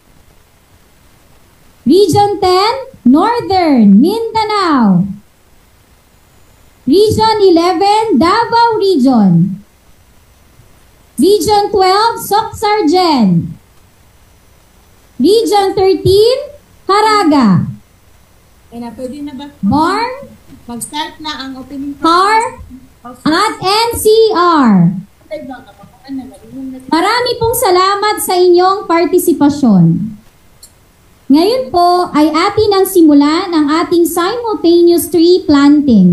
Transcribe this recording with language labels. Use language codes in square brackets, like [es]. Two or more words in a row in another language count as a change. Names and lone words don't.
[en] Region 10, Northern Mindanao. Region 11, Davao Region. Region 12, Soc-Sargen. Region 13, Caraga. [tl] Pwede na ba? Barn, Mag-start na ang opening CAR, at NCR. Marami pong salamat sa inyong partisipasyon. Ngayon po ay atin ang simulan ang ating [en] simultaneous tree planting.